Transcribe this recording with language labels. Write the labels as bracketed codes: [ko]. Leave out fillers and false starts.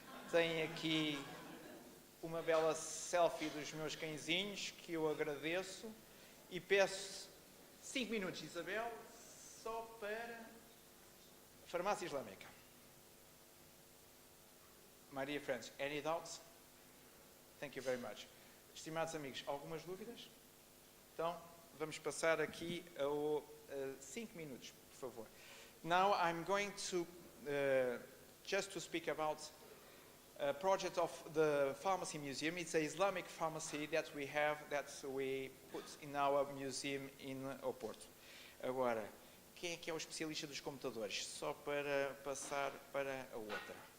[pt] Tenho aqui uma bela selfie dos meus cãezinhos, que eu agradeço, e peço 5 minutos, Isabel, só para a Farmácia Islâmica. [en] Maria Francis, any doubts? Thank you very much. [pt] Estimados amigos, algumas dúvidas? Então, vamos passar aqui a 5 minutos, por favor. [en] Now I'm going to just to speak about a project of the Pharmacy Museum. It's an Islamic pharmacy that we put in our museum in Oporto. [pt] Agora, quem é o especialista dos computadores? Só para passar para a outra.